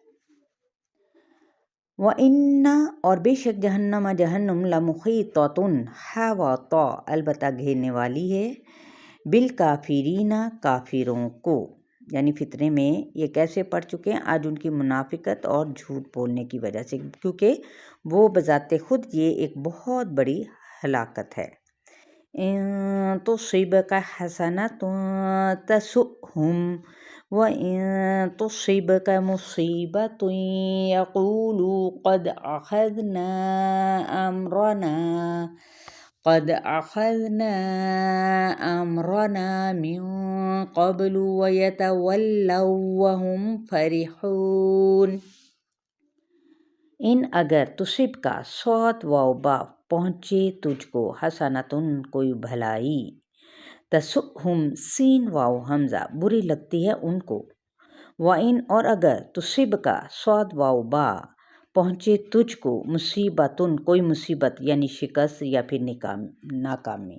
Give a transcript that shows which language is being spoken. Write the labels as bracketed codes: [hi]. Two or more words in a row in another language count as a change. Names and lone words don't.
[ur] وَإِنَّ اور بے شک، جہنم جہنم، لَمُحِيطَةٌ حاوطہ البتہ گھیرنے والی ہے، بالکافرین کافروں کو، یعنی فتنے میں یہ کیسے پڑ چکے ہیں؟ آج ان کی منافقت اور جھوٹ بولنے کی وجہ سے، کیونکہ وہ بذات خود یہ ایک بہت بڑی ہلاکت ہے۔ [ar] إن تصبك حسنة تسؤهم وإن تصبك مصيبة يقولوا أمرنا قد أخذنا أمرنا من قبل ويتولوا وهم فرحون. [ur] ان اگر تصب کا صوت واؤ با پہنچے تجھ کو حسنۃ کوئی بھلائی، تسؤہم سین واؤ ہمزہ بری لگتی ہے ان کو, [ar] وإن [ur] اور اگر تصب کا صوت واؤ با پہنچے تجھ کو مصیبۃ کوئی مصیبت یعنی شکست یا پھر ناکامی.